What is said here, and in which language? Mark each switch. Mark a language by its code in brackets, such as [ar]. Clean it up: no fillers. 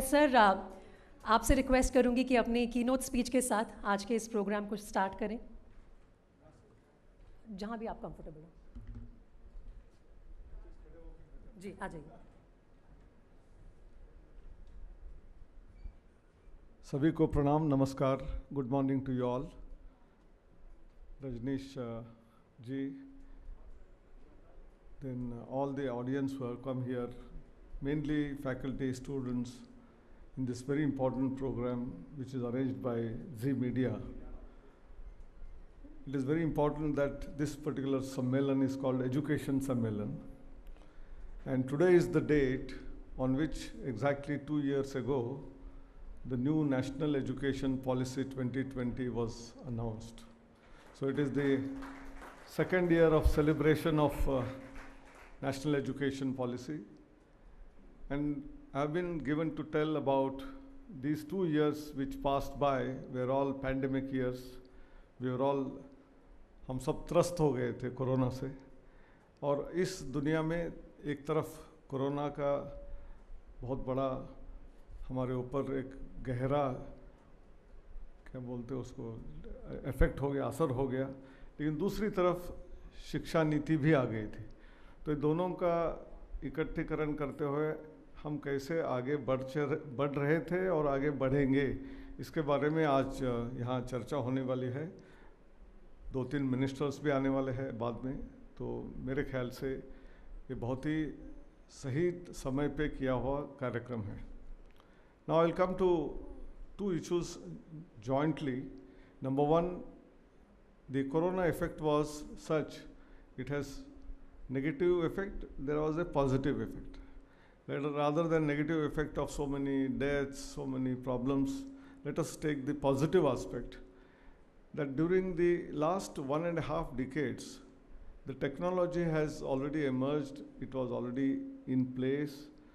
[hi] Sir, आपसे request करूंगी कि अपनी कीनोट स्पीच के साथ आज के इस प्रोग्राम को स्टार्ट करें, जहां भी आप कंफर्टेबल हो। जी, आ जाइए। सभी को प्रणाम, नमस्कार, [en] Good morning to you all. Rajneesh ji, then all the audience who have come here, mainly faculty, students, in this very important program which is arranged by Zee Media. It is very important that this particular Sammelan is called Education Sammelan. And today is the date on which exactly 2 years ago, the new National Education Policy 2020 was announced. So it is the second year of celebration of National Education Policy. And I have been given to tell about these 2 years which passed by, were all pandemic years. We were all, [hi] हम सब त्रस्त हो गए थे corona से, और इस दुनिया में एक तरफ कोरोना का बहुत बड़ा हमारे ऊपर एक गहरा, क्या बोलते हैं उसको, इफेक्ट हो गया, असर हो गया, लेकिन दूसरी तरफ शिक्षा नीति भी आ गई थी। तो ये दोनों का इकट्ठीकरण करते हुए हम कैसे आगे बढ़ रहे थे और आगे बढ़ेंगे, इसके बारे में आज यहाँ चर्चा होने वाली है। 2-3 मिनिस्टर्स भी आने वाले हैं बाद में, तो मेरे ख्याल से ये बहुत ही सही समय पे किया हुआ कार्यक्रम है। [en] Now I will come to 2 issues jointly. Number one, the corona effect was such, it has negative effect, there was a positive effect. Rather than negative effect of so many deaths, so many problems, let us take the positive aspect, that during the last 1.5 decades, the technology has already emerged, it was already in place.